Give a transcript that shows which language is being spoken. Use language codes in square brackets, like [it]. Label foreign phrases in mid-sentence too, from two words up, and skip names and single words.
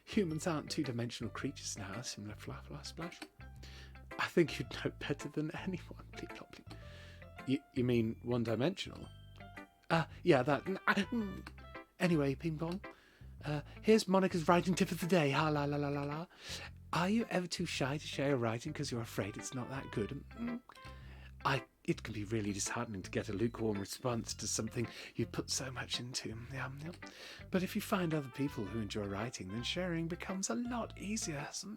[en] Humans aren't two-dimensional creatures now, similar fla fla splash. I think you'd know better than anyone. Bleep, blop, bleep. You mean one-dimensional? Yeah, that. Anyway, ping pong. Here's Monika's writing tip of the day. Ha la la la la la. Are you ever too shy to share your writing because you're afraid it's not that good? It can be really disheartening to get a lukewarm response to something you put so much into. But if you find other people who enjoy writing, then sharing becomes a lot easier.